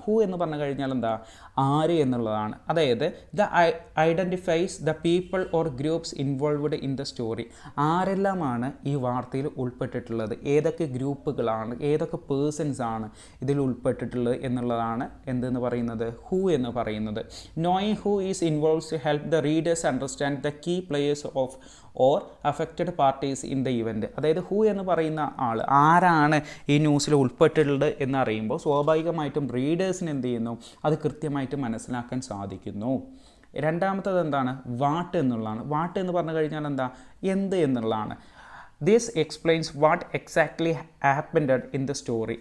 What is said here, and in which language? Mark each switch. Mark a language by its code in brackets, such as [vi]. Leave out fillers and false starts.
[ml] Who എന്ന് പറഞ്ഞു കഴിഞ്ഞാൽ എന്താ? ആര് എന്നുള്ളതാണ്. അതായത് [en] The identifies the people or groups involved in the story. [ml] ആരെല്ലാമാണ് ഈ വാർത്തയിൽ ഉൾപ്പെട്ടിട്ടുള്ളത്, ഏതൊക്കെ ഗ്രൂപ്പുകളാണ്, ഏതൊക്കെ പേഴ്സൺസ് ആണ് ഇതിൽ ഉൾപ്പെട്ടിട്ടുള്ളത് എന്നുള്ളതാണ് എന്തെന്ന് പറയുന്നത് ഹൂ എന്ന് പറയുന്നത്. [en] Knowing who is involved to help the readers understand the key players of or affected parties in the event. [ml] അതായത് ഹൂ എന്ന് പറയുന്ന ആൾ ആരാണ് ഈ ന്യൂസിൽ ഉൾപ്പെട്ടിട്ടുള്ളത് എന്നറിയുമ്പോൾ സ്വാഭാവികമായിട്ടും റീഡേഴ്സിന് എന്ത് ചെയ്യുന്നു? അത് കൃത്യമായിട്ട് മനസ്സിലാക്കാൻ സാധിക്കുന്നു. രണ്ടാമത്തത് എന്താണ്? വാട്ട് എന്നുള്ളതാണ്. വാട്ട് എന്ന് പറഞ്ഞു കഴിഞ്ഞാൽ എന്താ? എന്ത് എന്നുള്ളതാണ്. [en] This explains what exactly happened in the story.